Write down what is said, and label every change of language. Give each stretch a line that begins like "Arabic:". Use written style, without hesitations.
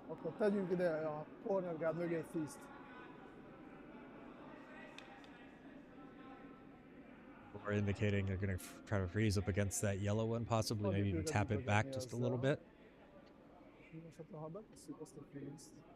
Hungarian: Akkor tegyünk ide a corner guard mögé egy freeze-t.
English: Or indicating they're going to try to freeze up against that yellow one, possibly. Maybe even tap it back just a little bit.
Hungarian: Mindenesetre, ha betesszük azt a freeze-t.